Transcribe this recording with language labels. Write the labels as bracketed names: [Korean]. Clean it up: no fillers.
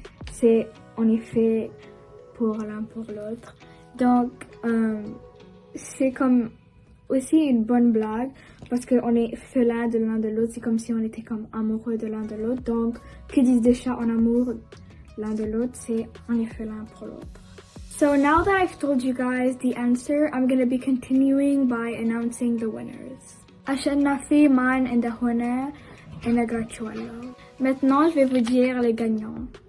[French] C'est on est fait pour l'un pour l'autre. Donc, c'est comme aussi une bonne blague parce qu'on est fait l'un de l'autre. C'est comme si on était comme amoureux de l'un de l'autre. Donc, que disent deux chats en amour l'un de l'autre? C'est on est fait l'un pour l'autre. [English] So now that I've told you guys the answer, I'm going to be continuing by announcing the winners. [Amharic] Ashanafi man እንደሆነ እነግራችኋለሁ. [French] Maintenant, je vais vous dire les gagnants.